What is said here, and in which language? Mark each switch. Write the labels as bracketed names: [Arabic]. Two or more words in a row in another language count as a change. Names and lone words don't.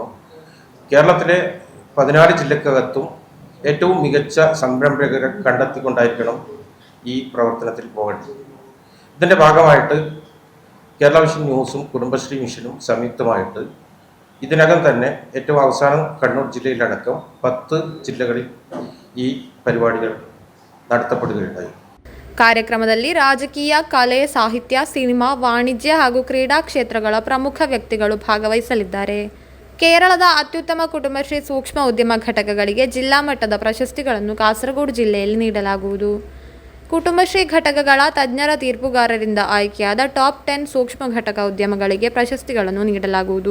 [Malayalam] കേരളത്തിലെ 14 ജില്ലക്കകത്തും ഏറ്റവും മികച്ച സംരംഭകരെ കണ്ടെത്തിക്കൊണ്ടായിരിക്കണം ഈ പ്രവർത്തനത്തിൽ പോകേണ്ടത്. ഇതിൻ്റെ ഭാഗമായിട്ട് കേരള വിഷൻ ന്യൂസും കുടുംബശ്രീ മിഷനും സംയുക്തമായിട്ട് ഇതിനകം തന്നെ ഏറ്റവും അവസാനം കണ്ണൂർ ജില്ലയിലടക്കം 10 ജില്ലകളിൽ ഈ പരിപാടികൾ നടത്തപ്പെടുകയുണ്ടായി. [Kannada] ಕಾರ್ಯಕ್ರಮದಲ್ಲಿ ರಾಜಕೀಯ, ಕಲೆ, ಸಾಹಿತ್ಯ, ಸಿನಿಮಾ, ವಾಣಿಜ್ಯ ಹಾಗೂ ಕ್ರೀಡಾ ಕ್ಷೇತ್ರಗಳ ಪ್ರಮುಖ ವ್ಯಕ್ತಿಗಳು ಭಾಗವಹಿಸಲಿದ್ದಾರೆ. ಕೇರಳದ ಅತ್ಯುತ್ತಮ ಕುಟುಂಬಶ್ರೀ ಸೂಕ್ಷ್ಮ ಉದ್ಯಮ ಘಟಕಗಳಿಗೆ ಜಿಲ್ಲಾ ಮಟ್ಟದ ಪ್ರಶಸ್ತಿಗಳನ್ನು ಕಾಸರಗೋಡು ಜಿಲ್ಲೆಯಲ್ಲಿ ನೀಡಲಾಗುವುದು. ಕುಟುಂಬಶ್ರೀ ಘಟಕಗಳ ತಜ್ಞರ ತೀರ್ಪುಗಾರರಿಂದ ಆಯ್ಕೆಯಾದ ಟಾಪ್ 10 ಸೂಕ್ಷ್ಮ ಘಟಕ ಉದ್ಯಮಗಳಿಗೆ ಪ್ರಶಸ್ತಿಗಳನ್ನು ನೀಡಲಾಗುವುದು.